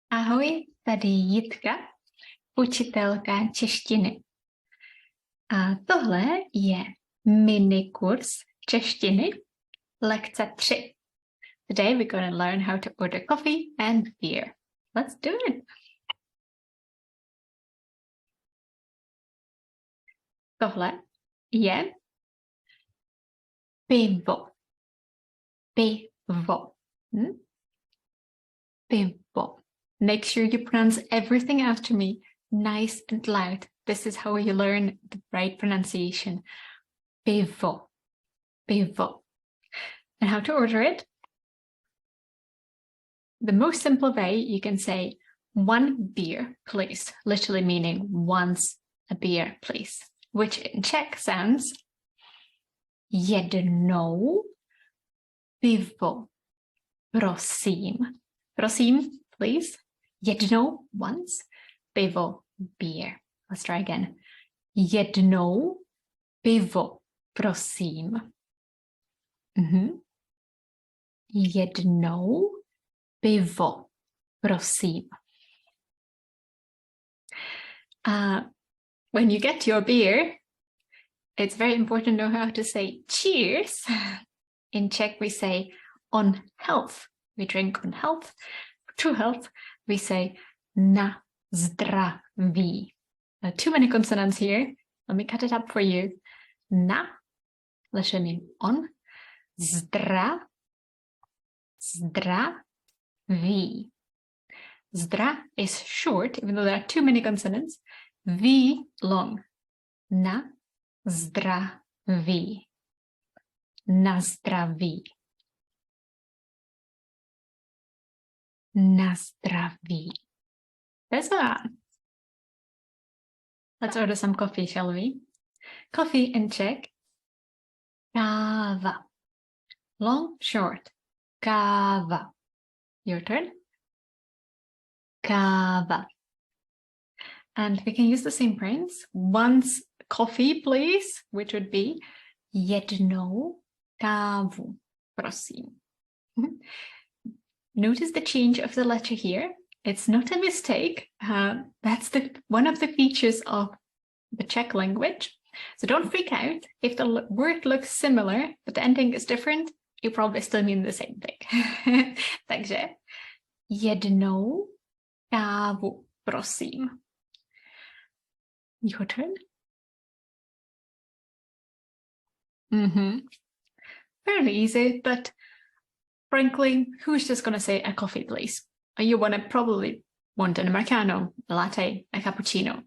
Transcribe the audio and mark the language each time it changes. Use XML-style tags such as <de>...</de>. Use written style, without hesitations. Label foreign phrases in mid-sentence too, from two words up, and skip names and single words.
<cs>Ahoj, tady Jitka, učitelka češtiny. A tohle je minikurs češtiny, lekce 3.</cs> <en>Today we're going to learn how to order coffee and beer. Let's do it.</en> <cs>Tohle je pivo. Pivo. Pivo.</cs> <en>Make sure you pronounce everything after me nice and loud. This is how you learn the right pronunciation.</en> <cs>Pivo. Pivo.</cs> <en>And how to order it? The most simple way, you can say 1 beer, please. Literally meaning once a beer, please. Which in Czech sounds</en> <cs>jednou pivo, prosím. Prosím,</cs> <en>please. Jednou, once. Pivo, beer. Let's try again.</en> <cs>Jednou pivo, prosím. Jednou pivo, prosím.</cs> <en>When you get your beer, it's very important to know how to say cheers. In Czech, we say on health. We drink on health. True health, we say</en> <cs>na zdraví.</cs> <en>Too many consonants here. Let me cut it up for you. Na, literally mean on.</en> <cs>Zdraví.</cs> <en>Zdra is short, even though there are too many consonants. V long.</en> <cs>Na zdraví. Na zdraví. Na zdraví.</cs> <en>That's that. Let's order some coffee, shall we? Coffee in Czech. Káva. Long, short. Káva. Your turn. Káva. And we can use the same phrase. Once coffee, please, which would be</en> <cs>jednou kávu, prosím.</cs> <en>Notice the change of the letter here. It's not a mistake. That's one of the features of the Czech language. So don't freak out. If the word looks similar, but the ending is different, you probably still mean the same thing.</en> <cs>Takže jednou kávu, prosím.</cs> <en>Your turn. Fairly easy, but frankly, who's just going to say a coffee, please? You probably want an Americano, a latte, a cappuccino.</en>